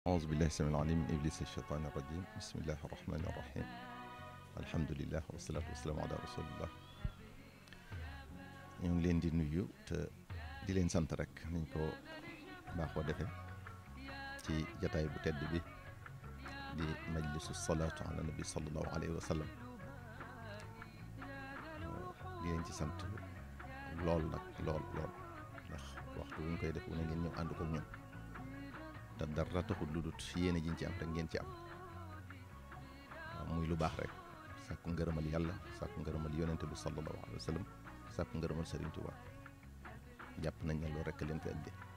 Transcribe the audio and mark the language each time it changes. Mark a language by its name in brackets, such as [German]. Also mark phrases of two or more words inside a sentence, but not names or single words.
[Arabic] أعوذ بالله السميع العليم من إبليس الشيطان الرجيم بسم الله الرحمن الرحيم الحمد لله والصلاة والسلام على رسول الله [Wolof] ñu ngi leen di nuyu te di leen sant rek niñ ko baaxoo defee ci jataay bu tedd bi di [Arabic] مجلس صلاة على النبي صلى الله عليه وسلم [Wolof] di leen ci sant lool nag lool ndax waxtu wu ñu koy def wu ne ngeen ñëw ànd ko ñun te dara taxul lu dut yéene jiñ ci am rek ngeen ci am waaw muy lu baax rek sàkku ngërëmal yàlla sàkku ngërëmal yonente bi [Arabic] صلى الله عليه وسلم [Wolof] sàkku ngërëmal Sëriñ Tuubaa jàpp nañ ne loolu rek leen fi indi